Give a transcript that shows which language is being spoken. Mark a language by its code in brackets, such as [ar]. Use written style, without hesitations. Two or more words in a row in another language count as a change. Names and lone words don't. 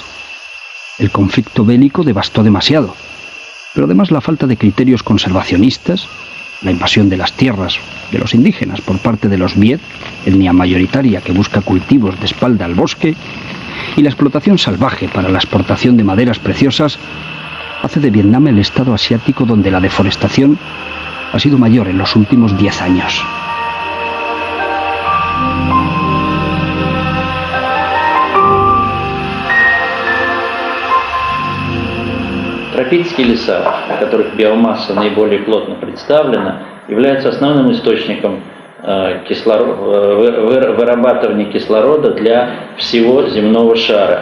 [es] El conflicto bélico devastó demasiado, pero además la falta de criterios conservacionistas, la invasión de las tierras de los indígenas por parte de los Viet, etnia mayoritaria que busca cultivos de espalda al bosque, y la explotación salvaje para la exportación de maderas preciosas, hace de Vietnam el estado asiático donde la deforestación ha sido mayor en los últimos 10 años. [ru] Тропические леса, в которых биомасса наиболее плотно представлена, являются основным источником вырабатывания кислорода для всего земного шара.